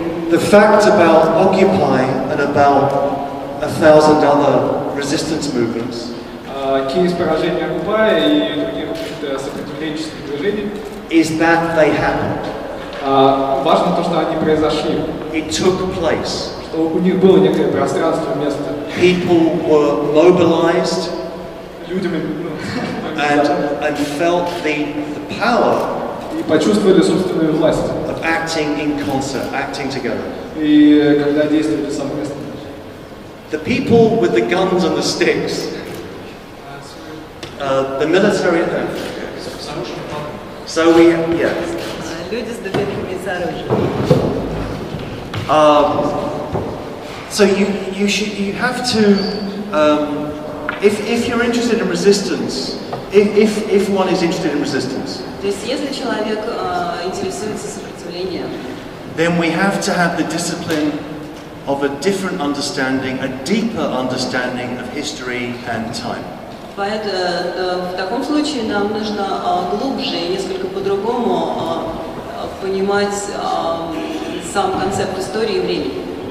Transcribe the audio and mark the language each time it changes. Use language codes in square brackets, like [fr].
[en] The fact about Occupy and about 1,000 other resistance movements [ru] Кейс поражения Окупая и других сопротивленческих движений [en] is that they happened. [ru] Важно то, что они произошли. [en] It took place. [ru] Что у них было некое пространство, место. [en] People were mobilized and felt the power [ru] и почувствовали собственную власть. [en] Of acting in concert, acting together. [ru] И когда действовали совместно. [en] The people with the guns and the sticks, the military. So we, yeah. [ru] Люди с дубинками с оружием. [en] So you have to, if you're interested in resistance, if one is interested in resistance, [ru] То есть, если человек интересуется сопротивлением, [en] then we have to have the discipline of a different understanding, a deeper understanding of history and time. [ru] Поэтому в таком случае нам нужно глубже и несколько по-другому понимать сам концепт истории и времени.